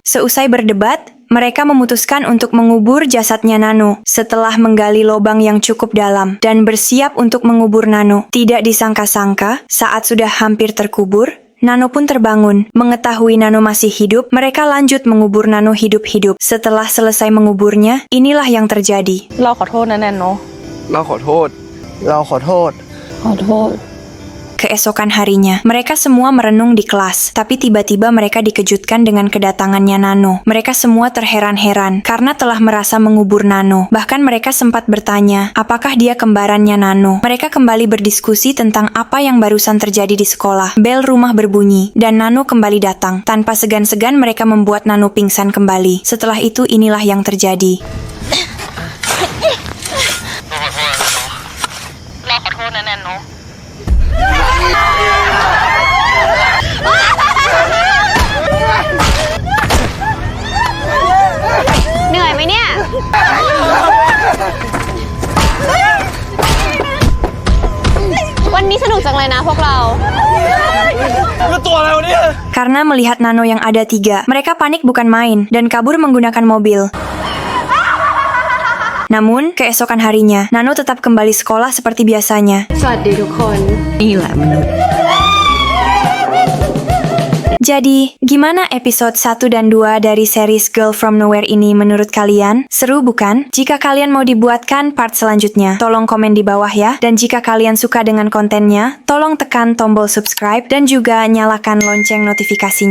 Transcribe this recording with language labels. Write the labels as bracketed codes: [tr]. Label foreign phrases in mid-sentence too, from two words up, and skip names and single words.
[id] Seusai berdebat, mereka memutuskan untuk mengubur jasadnya Nano setelah menggali lubang yang cukup dalam dan bersiap untuk mengubur Nano. Tidak disangka-sangka, saat sudah hampir terkubur, Nano pun terbangun. Mengetahui Nano masih hidup, mereka lanjut mengubur Nano hidup-hidup. Setelah selesai menguburnya, inilah yang terjadi. [th] เราขอโทษนะแนนโน เราขอโทษ เราขอโทษ ขอโทษ [id] Keesokan harinya, mereka semua merenung di kelas, tapi tiba-tiba mereka dikejutkan dengan kedatangannya Nano. Mereka semua terheran-heran karena telah merasa mengubur Nano. Bahkan mereka sempat bertanya, apakah dia kembarannya Nano? Mereka kembali berdiskusi tentang apa yang barusan terjadi di sekolah. Bel rumah berbunyi, dan Nano kembali datang. Tanpa segan-segan mereka membuat Nano pingsan kembali. Setelah itu inilah yang terjadi. [th] เราขอโทษนะแนนโน เหนื่อยไหมเนี่ย วันนี้สนุกจังเลยนะพวกเรา [id] Karena melihat Nano yang ada 3, mereka panik bukan main dan kabur menggunakan mobil. Namun, keesokan harinya, Nano tetap kembali sekolah seperti biasanya. [th] สวัสดีทุกคน [id] Jadi, gimana episode 1 dan 2 dari series Girl From Nowhere ini menurut kalian? Seru bukan? Jika kalian mau dibuatkan part selanjutnya, tolong komen di bawah ya. Dan jika kalian suka dengan kontennya, tolong tekan tombol subscribe dan juga nyalakan lonceng notifikasinya.